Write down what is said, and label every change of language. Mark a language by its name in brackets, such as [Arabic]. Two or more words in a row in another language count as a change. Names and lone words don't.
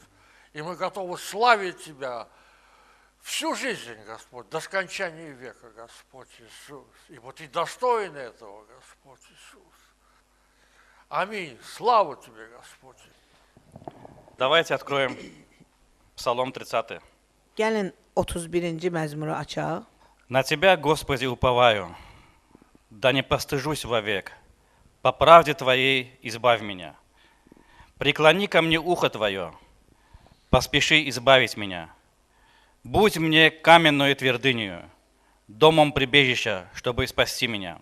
[Russian] И мы готовы славить Тебя всю жизнь, Господь, до скончания века, Господь Иисус. Ибо Ты достоин этого, Господь Иисус. Аминь. Слава Тебе, Господь. Давайте откроем Псалом 30. [Azerbaijani] Gəlin 31-ci məzmuru açaq. [Russian] На Тебя, Господи, уповаю, да не постыжусь вовек. По правде Твоей избавь меня. Преклони ко мне ухо Твое, поспеши избавить меня. Будь мне каменную твердынею, домом прибежища, чтобы спасти меня.